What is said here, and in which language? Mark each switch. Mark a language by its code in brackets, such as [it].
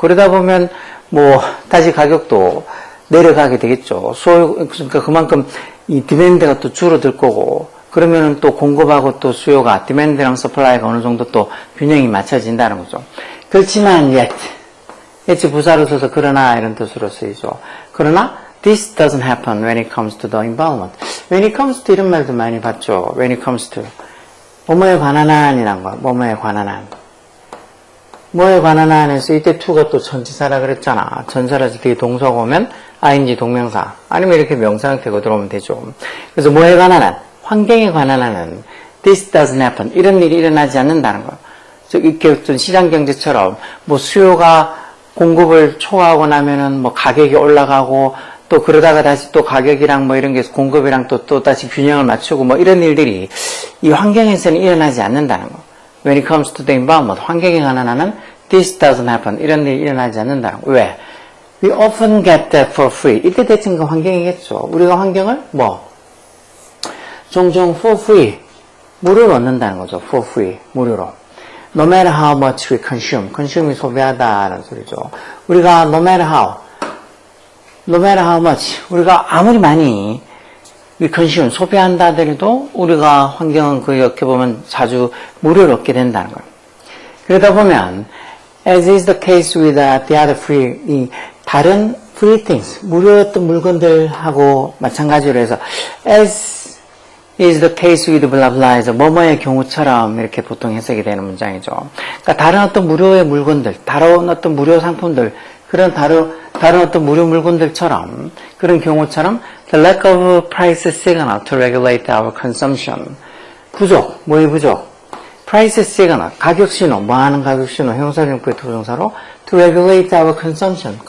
[ko] 그러다 보면 뭐 다시 가격도 내려가게 되겠죠. 그러니까 그만큼 이 디맨드가 또 줄어들 거고 그러면은 또 공급하고 또 수요가 디맨드랑 서플라이가 어느 정도 또 균형이 맞춰진다는 거죠. 그렇지만 yet 부사로 써서 그러나 이런 뜻으로 쓰이죠. 그러나 [en] this doesn't happen when it comes to the environment. when it comes to [ko] 이런 말도 많이 봤죠. when it comes to 뭐뭐에 관한 한이란 거. 뭐뭐에 관한 한. 뭐에 관한 한에서 이때 to가 또 전치사라 그랬잖아. 전사라서 뒤에 동사가 오면 ing 동명사 아니면 이렇게 명사 형태가 들어오면 되죠. 그래서 뭐에 관한 한 환경에 관한 한은 [en] this doesn't happen. [ko] 이런 일이 일어나지 않는다는 거. 이렇게 어떤 시장 경제처럼 뭐 수요가 공급을 초과하고 나면은 뭐 가격이 올라가고 또 그러다가 다시 또 가격이랑 뭐 이런 게 공급이랑 또 다시 균형을 맞추고 뭐 이런 일들이 이 환경에서는 일어나지 않는다는 거. [en] When it comes to the environment, [ko] 환경에 관한 한은 [en] this doesn't happen. [ko] 이런 일이 일어나지 않는다는 거. 왜? [en] We often get that for free. [ko] 이때 대칭 그 환경이겠죠. 우리가 환경을 뭐 종종 for free 무료로 얻는다는 거죠. [en] for free [ko] 무료로. [en] No matter how much we consume. [ko] consume이 소비하다는 소리죠. 우리가 [en] no matter how much [ko] 우리가 아무리 많이 [en] we consume [ko] 소비한다 하더라도 우리가 환경은 그 이렇게 보면 자주 무료로 얻게 된다는 거예요. 그러다 보면 [en] as is the case with the other free [ko] 이 다른 [en] free things [ko] 무료였던 물건들하고 마찬가지로 해서 [en] as is the case with blah blah [ko] 에서 뭐뭐의 경우처럼 이렇게 보통 해석이 되는 문장이죠. 그러니까 다른 어떤 무료의 물건들, 다른 어떤 무료 상품들, 그런 다른 어떤 무료 물건들처럼 그런 경우처럼 [en] the lack of price signal to regulate our consumption [ko] 부족, 뭐의 부족? [en] price signal, [ko] 가격 신호, 뭐 하는 가격 신호, 형사용구의 투정사로 [en] to regulate our consumption.